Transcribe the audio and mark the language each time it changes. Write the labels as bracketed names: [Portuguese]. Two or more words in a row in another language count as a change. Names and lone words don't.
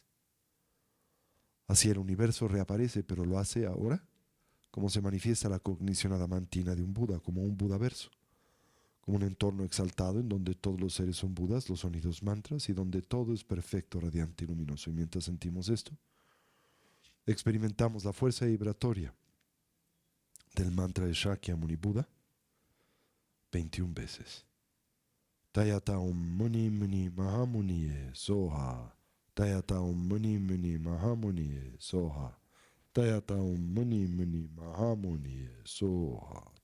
[Spanish] Así el universo reaparece, pero lo hace ahora como se manifiesta la cognición adamantina de un Buda, como un Budaverso, como un entorno exaltado en donde todos los seres son Budas, los sonidos mantras, y donde todo es perfecto, radiante y luminoso. Y mientras sentimos esto, experimentamos la fuerza vibratoria del mantra de Shakyamuni Buda 21 veces. [Sanskrit] Tayata Om Muni Muni Mahamuni Soha. Tayata Om Muni Muni Mahamuni Soha. Tayata Om Muni Muni Mahamuni Soha.